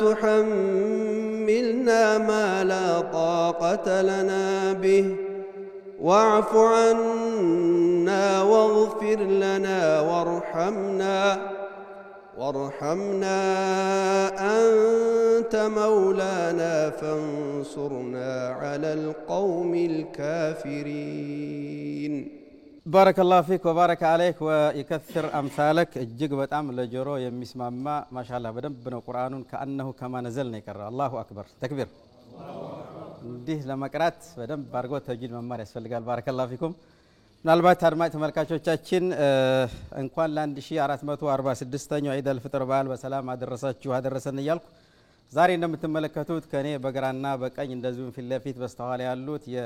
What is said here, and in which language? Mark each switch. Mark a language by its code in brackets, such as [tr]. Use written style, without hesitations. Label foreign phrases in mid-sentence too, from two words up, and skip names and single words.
[ar] تحملنا ما لا طاقة لنا به واعف عنا واغفر لنا وارحمنا أنت مولانا فانصرنا على القوم الكافرين بارك الله فيك وبارك عليك ويكثر أمثالك [am] እጅግ በጣም ለጆሮ የሚስማማ ማሻአላህ በደንብ ነው ቁርአኑን [ar] كأنه كما نزل [am] ነው ይቀራ [ar] الله أكبر تكبير [am] እንዲህ ለመቅራት በደንብ አድርጎ ተጅዊድ መማር ያስፈልጋል። [ar] بارك الله فيكم። [am] ምናልባት አድማጭ ተመልካቾቻችን እንኳን ለ1446ኛው ኢድ አልፍጥር በዓል በሰላም አደረሳችሁ አደረሰን እያልኩ ዛሬ እንደምትመለከቱት ከኔ በግራና በቀኝ እንደዚሁም ፊት ለፊት በስተኋላ ያሉት